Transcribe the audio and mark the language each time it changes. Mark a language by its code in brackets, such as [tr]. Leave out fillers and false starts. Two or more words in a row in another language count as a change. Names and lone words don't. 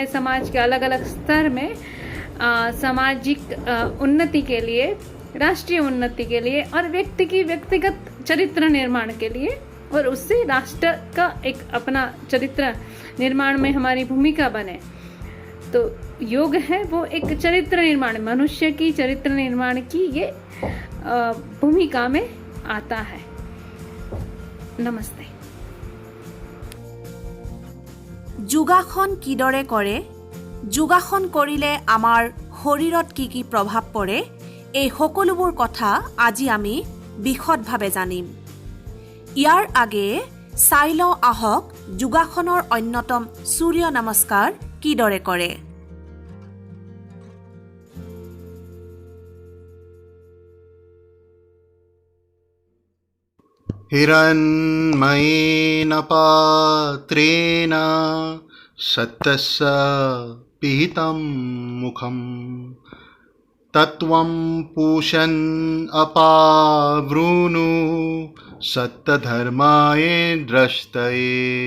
[hi] समाज के अलग अलग स्तर में सामाजिक उन्नति के लिए, राष्ट्रीय उन्नति के लिए और व्यक्ति की व्यक्तिगत चरित्र निर्माण के लिए, और उससे राष्ट्र का एक अपना चरित्र निर्माण में हमारी भूमिका बने। तो योग है वो एक चरित्र निर्माण, मनुष्य की चरित्र निर्माण की ये भूमिका में आता है। नमस्ते। [as] যোগাসন কিদৰে কৰে, যোগাসন কৰিলে আমাৰ শৰীৰত কি কি প্ৰভাৱ পৰে, এই সকলোবোৰ কথা আজি আমি বিশদভাৱে জানিম। ইয়াৰ আগেয়ে চাই লওঁ আহক যোগাসনৰ অন্যতম সূৰ্য নমস্কাৰ কিদৰে কৰে। [sa] हिरण्मयेन पात्रेण सत्तस्य पिहितं मुखं तत्त्वं पूषन् अपावृणु सत्तधर्माय द्रष्टये।